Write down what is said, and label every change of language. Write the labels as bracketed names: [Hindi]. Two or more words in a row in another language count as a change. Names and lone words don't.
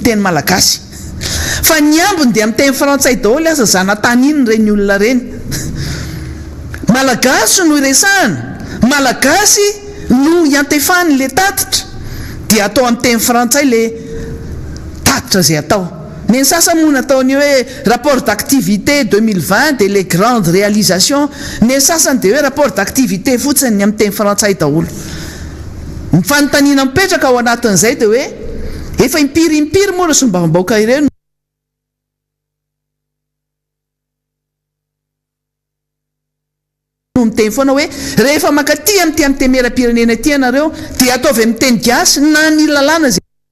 [Malagasy] teny malagasy fa ny ambony dia amin'ny teny frantsay daholo asa zanatany iny reny olona reny malagasy no iresahana malagasy no iantefany le tatitra dia atao amin'ny teny frantsay le tatitra zay atao ny sasany moa nataony hoe [French] rapport d'activité 2020 de les grandes réalisations [Malagasy] ny sasany dia hoe [French] rapport d'activité [Malagasy] fotsiny ny amin'ny teny frantsay daholo ny fanontaniana mipetraka ao anatin'izay dia hoe efa impirimpiry moa reo sombavambaoka ireo miteny foana hoe rehefa makaty amin'ty amin'ny temeram-pirenena ty ianareo dia ataovy amin'ny teny gasy na ny lalàna zay